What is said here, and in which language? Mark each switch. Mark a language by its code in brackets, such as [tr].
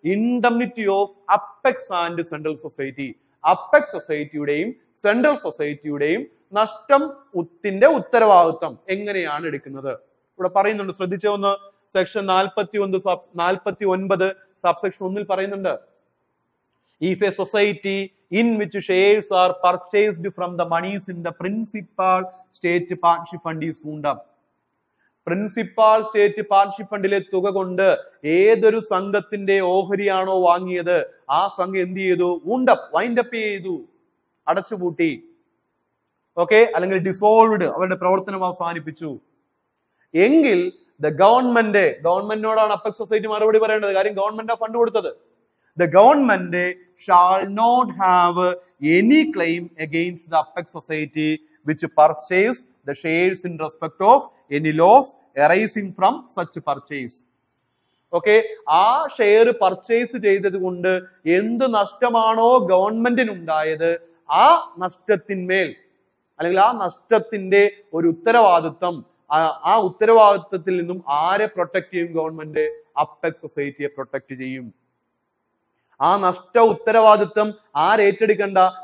[en] Indemnity of apex and central society. [ml] Apex സൊസൈറ്റിയുടെയും central സൊസൈറ്റിയുടെയും നഷ്ടത്തിന്റെ ഉത്തരവാദിത്വം എങ്ങനെയാണ് എടുക്കുന്നത് ഇവിടെ പറയുന്നുണ്ട്. ശ്രദ്ധിച്ച ഒന്ന്, സെക്ഷൻ 49 സബ്സെക്ഷൻ 1 പറയുന്നുണ്ട്. [en] If a society in which shares are purchased from the monies in the principal state partnership fund is wound up. [ml] Principal state partnership ഫണ്ടിലെ തുക കൊണ്ട് ഏതൊരു സംഘത്തിന്റെ ഓഹരിയാണോ വാങ്ങിയത് ആ സംഘം എന്ത് ചെയ്തു? വൈൻഡപ്പ് ചെയ്തു, അടച്ചുപൂട്ടി. ഓക്കെ, അല്ലെങ്കിൽ ഡിസോൾവ്ഡ്, അവരുടെ പ്രവർത്തനം അവസാനിപ്പിച്ചു. എങ്കിൽ ഗവൺമെന്റിനോടാണ് അപ്പെക്സ് സൊസൈറ്റി മറുപടി പറയേണ്ടത്. കാര്യം ഗവൺമെന്റ് ഫണ്ട് കൊടുത്തത്. [en] The government shall not have any claim against the Apex Society which purchase the shares in respect of any loss arising from such purchase. [ml] Okay, ആ ഷെയർ പർച്ചേസ് ചെയ്തത് കൊണ്ട് എന്ത് നഷ്ടമാണോ ഗവൺമെന്റിനുണ്ടായത് ആ നഷ്ടത്തിന്മേൽ അല്ലെങ്കിൽ ആ നഷ്ടത്തിന്റെ ഒരു ഉത്തരവാദിത്വം, ആ ഉത്തരവാദിത്വത്തിൽ നിന്നും ആരെ പ്രൊട്ടക്ട് ചെയ്യും? ഗവൺമെന്റ് അപ്പെക്സ് സൊസൈറ്റിയെ പ്രൊട്ടക്ട് ചെയ്യും. ആ നഷ്ട ഉത്തരവാദിത്വം ആരേറ്റെടുക്കണ്ട?